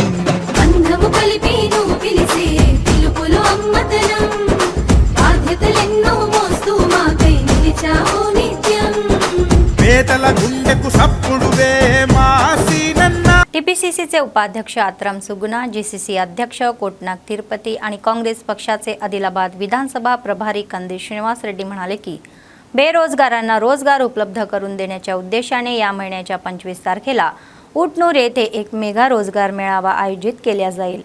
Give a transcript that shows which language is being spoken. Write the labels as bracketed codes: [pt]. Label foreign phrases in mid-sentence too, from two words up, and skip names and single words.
[te] బంధము కలిపి నువ్వు పిలిసే పిలుపులు అమ్మతనం బాధ్యతలెన్నో మోస్తూ మాకై నిలిచావు నిత్యం పేదల గుండెకు సప్పుడువే మా సీనన్న [mr] टीपीसीसीचे उपाध्यक्ष आत्राम सुगुना, जीसीसी अध्यक्ष कोटनाक तिरुपती आणि काँग्रेस पक्षाचे आदिलाबाद विधानसभा प्रभारी कंदी श्रीनिवास रेड्डी म्हणाले की बेरोजगारांना रोजगार उपलब्ध करून देण्याच्या उद्देशाने या महिन्याच्या 25 तारखेला उटनूर येथे एक मेगा रोजगार मेळावा आयोजित केला जाईल.